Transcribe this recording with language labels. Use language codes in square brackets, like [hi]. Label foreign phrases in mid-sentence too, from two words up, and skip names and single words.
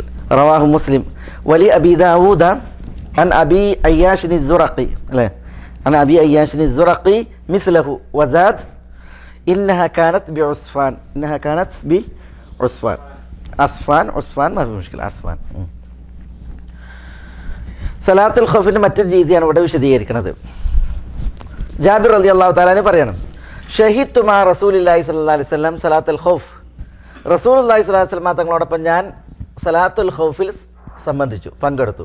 [ar] رواه مسلم. ولأبي داود عن أبي أياش الزرقي مثله وزاد إنها كانت بعصفان عصفان ما في مشكلة عصفان. صلاة الخوف [ml] മറ്റൊരു രീതിയാണ് ഇവിടെ വിശദീകരിക്കുന്നത്. ജാബിർ [ar] رضي الله تعالى [ml] പറയണം, [ar] شهدت مع رسول الله صلى الله عليه وسلم صلاة الخوف, رسول الله صلى الله عليه وسلم [ml] തങ്ങളോടൊപ്പം ഞാൻ [ar] صلاة الخوف [ml] പങ്കെടുത്തു.